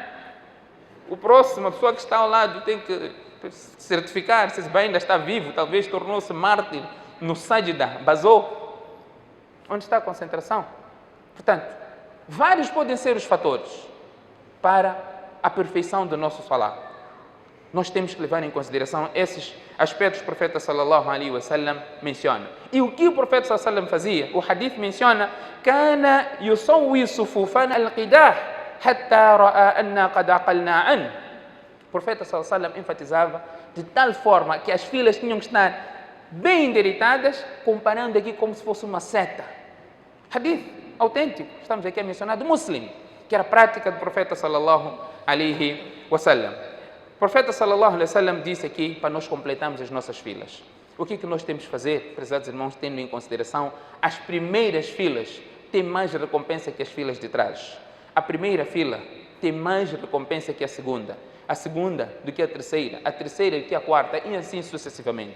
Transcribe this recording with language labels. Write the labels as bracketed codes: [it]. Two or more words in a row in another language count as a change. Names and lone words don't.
[pt] O próximo, a pessoa que está ao lado, tem que certificar se ainda está vivo, talvez tornou-se mártir no sajda, basou. Onde está a concentração? Portanto, vários podem ser os fatores para a perfeição do nosso salah. Nós temos que levar em consideração esses aspectos que o profeta [ar] صلى الله عليه وسلم [pt] menciona. E o que o profeta [ar] صلى الله عليه وسلم [pt] fazia? O hadith menciona: [ar] "كان يسوي صفوفنا القداح حتى رأى أنا قد عقلنا عن." [pt] O profeta [ar] صلى الله عليه وسلم [pt] enfatizava de tal forma que as filas tinham que estar bem endireitadas, comparando aqui como se fosse uma seta. Hadith autêntico. Estamos aqui a mencionar do Muslim, que era a prática do profeta [ar] صلى الله عليه وسلم. [pt] O profeta [ar] صلى الله عليه وسلم [pt] disse aqui para nós completarmos as nossas filas. O que nós temos que fazer, prezados irmãos, tendo em consideração as primeiras filas têm mais recompensa que as filas de trás. A primeira fila tem mais recompensa que a segunda do que a terceira do que a quarta e assim sucessivamente.